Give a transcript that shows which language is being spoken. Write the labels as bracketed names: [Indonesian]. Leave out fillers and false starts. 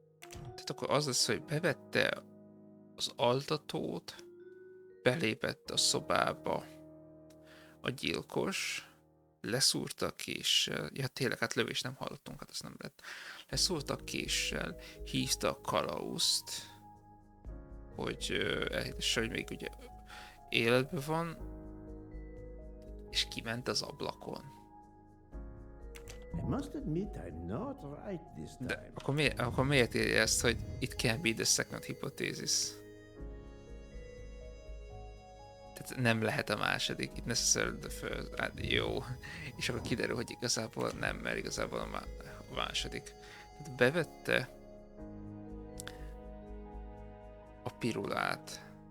[Hungarian] Tehát akkor az lesz, hogy bevette az altatót, belépett a szobába a gyilkos, leszúrta a késsel, ja tényleg, hát lövést nem hallottunk, hát ez nem lett. Leszúrta a késsel, hívta a kalauzt, hogy elhitesse, hogy még ugye életben van, és kiment az ablakon. [English] I must admit I'm not right this time. [Hungarian] De akkor miért írja ezt, hogy [English] it can be the second hypothesis? [Hungarian] Tehát nem lehet a második, [English] it necessarily the first. [Hungarian] Hát jó. És akkor kiderül, hogy igazából nem, mert igazából a második. Tehát bevette a pirulát.